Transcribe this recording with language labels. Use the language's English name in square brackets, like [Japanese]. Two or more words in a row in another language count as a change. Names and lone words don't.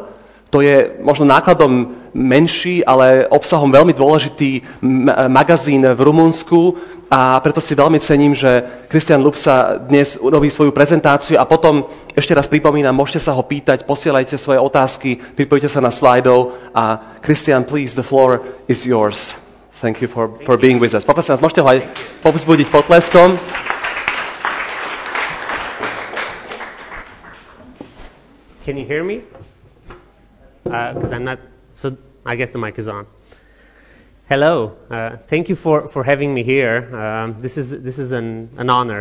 [Slovak] To je možno nákladom menší, ale obsahom veľmi dôležitý magazín v Rumunsku a preto si veľmi cením, že Cristian Lupsa dnes urobí svoju prezentáciu a potom, ešte raz pripomínam, môžete sa ho pýtať, posielajte svoje otázky, pripojte sa na slajdov a Cristian, [English] please, the floor is yours. Thank you for being with us. [Slovak] Poprosím vás, môžete ho aj povzbudiť potleskom. [English] Can you hear me? Because I'm not, so I guess the mic is on. Hello, thank you for having me here. This is an honor.